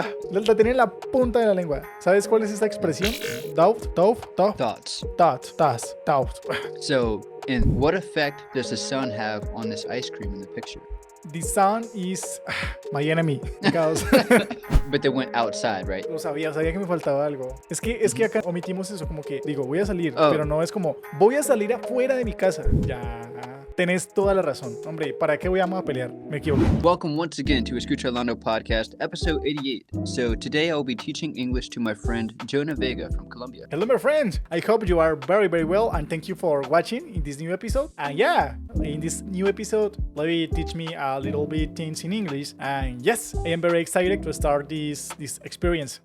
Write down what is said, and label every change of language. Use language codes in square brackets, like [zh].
[es] La tenía en la punta de la lengua. ¿Sabes cuál es esta expresión? [en] Thoughts. Doubt. So, and what effect does the sun have on this ice cream in the picture? The sun is my enemy. Because But they went outside, right? [es] lo sabía que me faltaba algo. Es que acá omitimos eso, como que digo, voy a salir, Oh. pero no es como, voy a salir afuera de mi casa. Ya, tenés toda la razón. Hombre, ¿para qué vamos a pelear? Me equivoqué. [en] Welcome once again to Eskuĉarlando podcast, episode 88. So today I'll be teaching English to my friend Jonah Vega from Colombia. Hello, my friend. I hope you are very, very well, and thank you for watching in this new episode. And yeah, in this new episode, let me teach me a little bit things in English. And yes, I am very excited to start this experience.